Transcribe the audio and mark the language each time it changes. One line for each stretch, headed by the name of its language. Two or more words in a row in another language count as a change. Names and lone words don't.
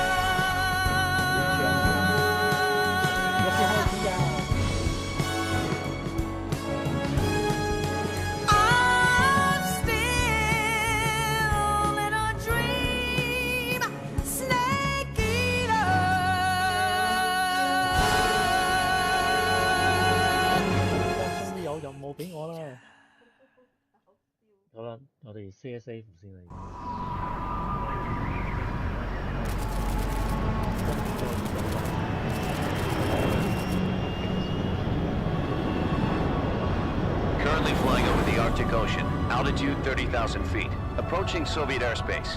English: I'm still in a dream, snake eater.
Cantonese: 終於有任務俾我啦！好啦，我哋 save 先啦。
English: Currently flying over the Arctic Ocean, altitude 30,000 feet, approaching Soviet airspace.